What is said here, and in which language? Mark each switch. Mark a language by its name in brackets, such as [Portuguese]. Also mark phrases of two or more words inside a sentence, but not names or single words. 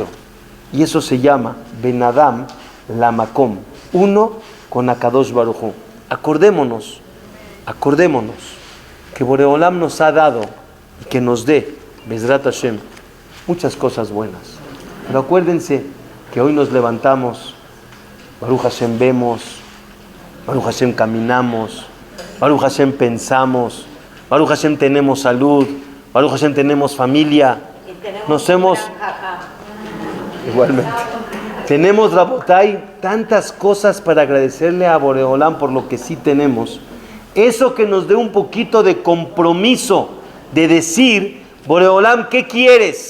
[Spanish] Y eso se llama [Hebrew] בין אדם למקום, [Spanish] uno con [Hebrew] הקדוש ברוך הוא. [Spanish] Acordémonos que Boreolam nos ha dado y que nos dé, [Hebrew] בעזרת השם, [Spanish] muchas cosas buenas. Pero acuérdense que hoy nos levantamos, [Hebrew] ברוך השם [Spanish] vemos, [Hebrew] ברוך השם [Spanish] caminamos, [Hebrew] ברוך השם [Spanish] pensamos, [Hebrew] ברוך השם [Spanish] tenemos salud, [Hebrew] ברוך השם [Spanish] tenemos familia, nos hemos... Igualmente. Tenemos, Rabotai, tantas cosas para agradecerle a Boreolam por lo que sí tenemos. Eso que nos dé un poquito de compromiso de decir, Boreolam, ¿qué quieres?